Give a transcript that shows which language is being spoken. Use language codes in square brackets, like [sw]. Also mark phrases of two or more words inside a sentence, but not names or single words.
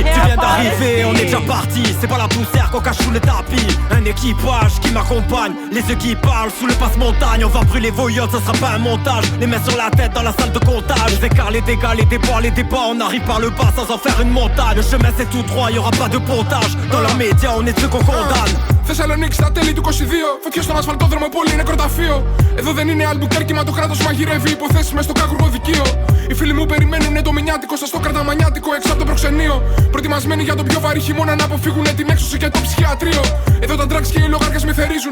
[fr] Tu viens d'arriver, on est déjà parti. C'est pas la poussière qu'on cache sous le tapis. Un équipage qui m'accompagne, les yeux qui parlent sous le passe-montagne. On va brûler vos yachts, ça sera pas un montage. Les mains sur la tête dans la salle de comptage. Les écarts, les dégâts, les déboires, les débats. On arrive par le bas sans en faire une montagne. Le chemin c'est tout droit, y'aura pas de pontage. Dans leurs médias, on est ceux qu'on condamne. [el] Θεσσαλονίκη στα τέλη του 22. Φωτιές στον ασφαλτόδρομο, πολύ νεκροταφείο. Εδώ δεν είναι Αλμπουκέρκι, μα το κράτος μαγειρεύει υποθέσεις μες στο κάκρουβο δικείο. Οι φίλοι μου περιμένουνε το μηνιάτικο, σας το κρατά μανιάτικο έξω από το προξενείο. Προετοιμασμένοι για τον πιο βαρύ χειμώνα να αποφύγουνε την έξωση και το ψυχιατρίο. Εδώ τα drugs και οι λογάρκες μυθερίζουν.